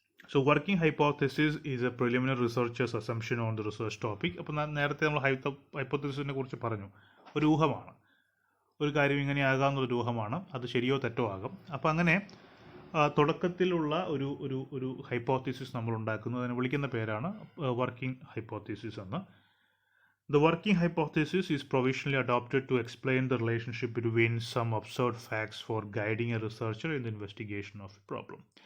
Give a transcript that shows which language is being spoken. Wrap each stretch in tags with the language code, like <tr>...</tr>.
<en>So working hypothesis is a preliminary researcher's assumption on the research topic.</en> <ml>അപ്പോൾ നേരത്തെ നമ്മൾ ഹൈപ്പോത്തിസിസിനെ കുറിച്ച് പറഞ്ഞു. ഒരു ഊഹമാണ്, ഒരു കാര്യം ഇങ്ങനെ ആകാമെന്നൊരു ഊഹമാണ്, അത് ശരിയോ തെറ്റോ ആകും. അപ്പോൾ അങ്ങനെ തുടക്കത്തിലുള്ള ഒരു ഹൈപ്പോത്തിസിസ് നമ്മൾ ഉണ്ടാക്കുന്നു. അതിനെ വിളിക്കുന്ന പേരാണ് വർക്കിംഗ് ഹൈപ്പോത്തിസിസ് എന്ന്.</ml> <en>The working hypothesis is provisionally adopted to explain the relationship between some observed facts for guiding a researcher in the investigation of a problem.</en>